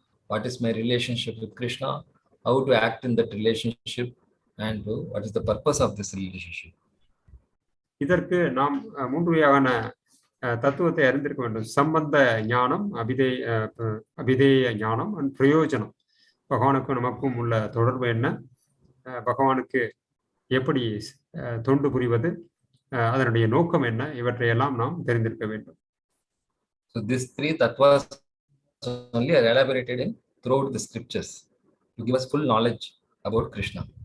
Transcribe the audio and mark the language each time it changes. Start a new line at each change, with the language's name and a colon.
English: What is my relationship with Krishna? How to act in that relationship? And what is the purpose of this relationship?
Tamil: இதற்கு நாம் மூன்று வகையான தத்துவத்தை அறிந்திருக்க வேண்டும். சம்பந்த ஞானம், அபிதேய ஞானம், and பிரயோஜனம். பகவானுக்கும் நமக்கும் உள்ள தொடர்பு என்ன, பகவானுக்கு எப்படி தொண்டு புரிவது, அதனுடைய நோக்கம் என்ன, இவற்றையெல்லாம் நாம் தெரிந்திருக்க வேண்டும்.
English: So these three tattvas only are elaborated in throughout the scriptures to give us full knowledge about Krishna.